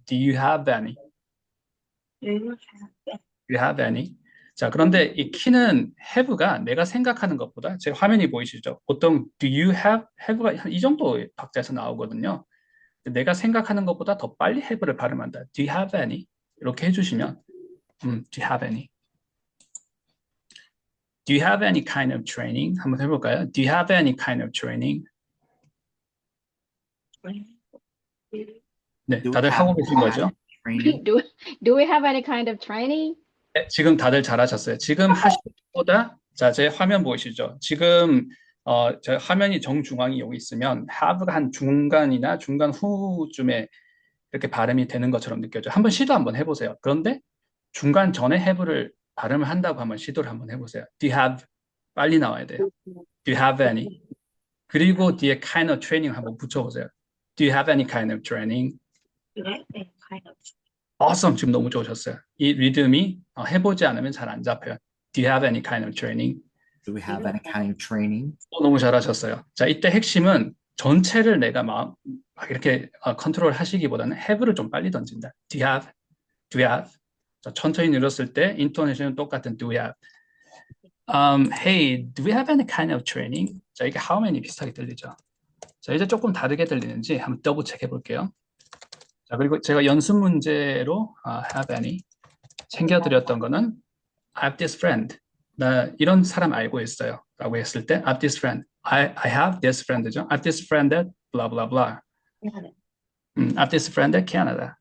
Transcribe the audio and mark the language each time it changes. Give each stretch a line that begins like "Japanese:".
English: Do you have any? Do you have any? Do you have any?
Korean: 자, 그런데 이 키는 have가 내가 생각하는 것보다 제 화면이 보이시죠? 보통
English: do you have
Korean: 가 한 이 정도 박자에서 나오거든요. 내가 생각하는 것보다 더 빨리 have를 발음한다.
English: Do you have any?
Korean: 이렇게 해주시면
English: Do you have any? Do you have any kind of training?
Korean: 한번 해볼까요?
English: Do you have any kind of training?
Korean: 네,
English: Do we
Korean: 다들 하고
English: have
Korean: 계신 거죠?
English: training? Do we have any kind of training?
Korean: 네, 지금 다들 잘하셨어요. 지금 하신 것보다 자, 제 화면 보이시죠? 지금 제 화면이 정중앙이 여기 있으면 have가 한 중간이나 중간 후쯤에 이렇게 발음이 되는 것처럼 느껴져요. 한번 시도 한번 해보세요. 그런데 중간 전에 have를 발음을 한다고 한번 시도를 한번 해보세요.
English: Do you have?
Korean: 빨리 나와야 돼요.
English: Do you have any?
Korean: 그리고 뒤에
English: kind of training
Korean: 한번 붙여보세요.
English: Do you have any kind of training? Do you have any kind of? Awesome.
Korean: 지금 너무 좋으셨어요. 이 리듬이 해보지 않으면 잘 안 잡혀요.
English: Do you have any kind of training? Do we have any kind of training?
Korean: 너무 잘하셨어요. 자, 이때 핵심은 전체를 내가 막 이렇게 컨트롤 하시기보다는 have를 좀 빨리 던진다.
English: Do you have? Do you have?
Korean: 자, 천천히 늘었을 때 인토네이션은 똑같은
English: do we have. Hey, do we have any kind of training?
Korean: 자, 이게
English: how many
Korean: 비슷하게 들리죠. 자, 이제 조금 다르게 들리는지 한번 더블 체크해 볼게요. 자, 그리고 제가 연습 문제로
English: have any
Korean: 챙겨드렸던 거는
English: I have this friend.
Korean: 나 이런 사람 알고 있어요. 라고 했을 때
English: I have this friend. I have this friend죠. I have this friend at blah blah blah. I have this friend at Canada.